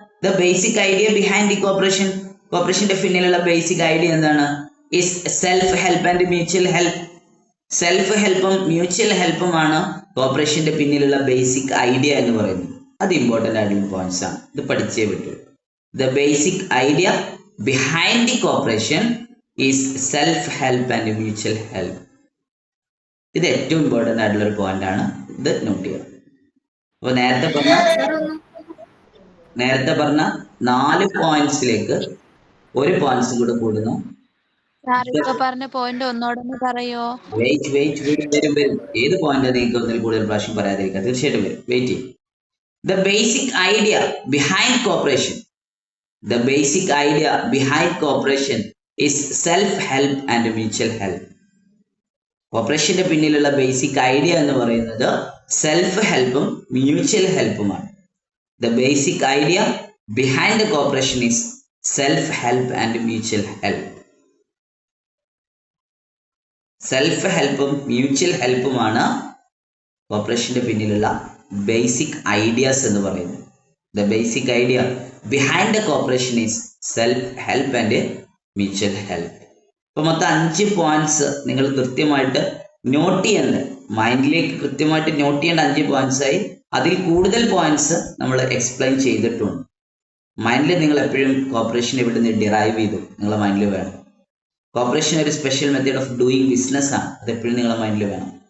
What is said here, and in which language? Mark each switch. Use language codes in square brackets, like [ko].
[en] the basic idea behind the cooperation, [ml] കോപ്പറേഷന്റെ പിന്നിലുള്ള basic idea എന്താണ്? [en] Is self help and mutual help. [ml] Self ഹെൽപ്പും mutual ഹെൽപ്പുമാണ് കോപ്പറേഷന്റെ പിന്നിലുള്ള basic idea എന്ന് പറയുന്നത്. അത് ഇമ്പോർട്ടൻ്റ് ആയിട്ടുള്ള പോയിന്റ്സ് ആണ്, ഇത് പഠിച്ചേ പറ്റൂ. [en] The basic idea behind the cooperation is self-help and mutual help. [ml] ഇത് ഏറ്റവും ഇമ്പോർട്ടൻ്റ് ആയിട്ടുള്ള ഒരു പോയിന്റ് ആണ്, ഇത് നോട്ട് ചെയ്യുക. അപ്പൊ നേരത്തെ പറഞ്ഞ 4 പോയിന്റ്സിലേക്ക് ഒരു പോയിന്റ്സ് കൂടെ കൂടുന്നു. പറഞ്ഞ പോയിന്റ് ഒന്നോടൊന്ന് പറയോ? വരും. ഏത് പോയിന്റ് നിങ്ങൾക്ക് ഒന്നിൽ കൂടുതൽ പ്രാവശ്യം പറയാതിരിക്കാം, തീർച്ചയായിട്ടും വരും. വെയിറ്റ് ചെയ്യും. [en] The basic idea behind cooperation, the basic idea behind cooperation is self-help and mutual help. [ml] കോപ്പറേഷന്റെ പിന്നിലുള്ള ബേസിക് ഐഡിയ എന്ന് പറയുന്നത് self ഹെൽപ്പും mutual ഹെൽപ്പുമാണ്. [en] The basic idea behind the cooperation is self help and mutual help. [ml] Self ഹെൽപ്പും mutual ഹെൽപ്പുമാണ് കോപ്പറേഷന്റെ പിന്നിലുള്ള basic ideas എന്ന് പറയുന്നത്. [en] The basic idea behind the cooperation is self-help and mutual help. [ml] അപ്പോൾ മൊത്തം 5 points നിങ്ങൾ കൃത്യമായിട്ട് not ചെയ്യേണ്ട, മൈൻഡിലേക്ക് കൃത്യമായിട്ട് not ചെയ്യേണ്ട 5 പോയിന്റ്സ് ആയി. അതിൽ കൂടുതൽ പോയിന്റ്സ് നമ്മൾ എക്സ്പ്ലെയിൻ ചെയ്തിട്ടുണ്ട്. മൈൻഡിൽ നിങ്ങൾ എപ്പോഴും കോപ്പറേഷൻ ഇവിടുന്ന് ഡിറൈവ് ചെയ്തു നിങ്ങളുടെ മൈൻഡിൽ വേണം. കോപ്പറേഷൻ ഒരു [en] special method of doing business [ml] ആണ്, അതെപ്പോഴും നിങ്ങളുടെ മൈൻഡിൽ വേണം.